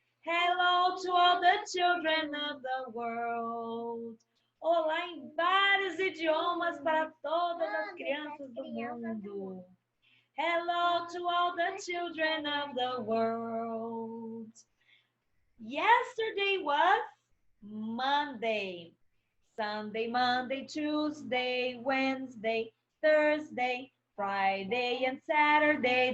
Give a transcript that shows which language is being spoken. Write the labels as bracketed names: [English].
[English] Hello to all the children of the world. [Portuguese] Olá em vários idiomas para todas as crianças do mundo. [English] Hello to all the children of the world. Yesterday was Monday. Sunday, Monday, Tuesday, Wednesday, Thursday, Friday, and Saturday.